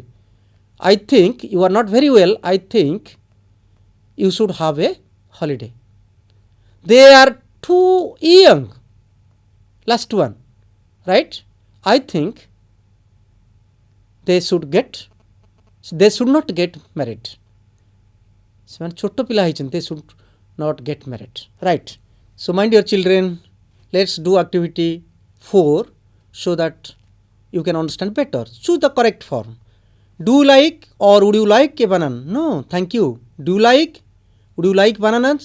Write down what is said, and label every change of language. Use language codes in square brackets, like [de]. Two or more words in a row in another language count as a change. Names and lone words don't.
[en] I think you are not very well. I think you should have a holiday. they are too young. Last one, right? I think they should not get married. [or] ସେମାନେ ଛୋଟ ପିଲା ହେଇଛନ୍ତି, [en] they should not get married, right? So my dear children, let's do activity 4 so that you can understand better. Choose the correct form. Do you like or would you like a banana? No, thank you. Do you like? Would you like bananas?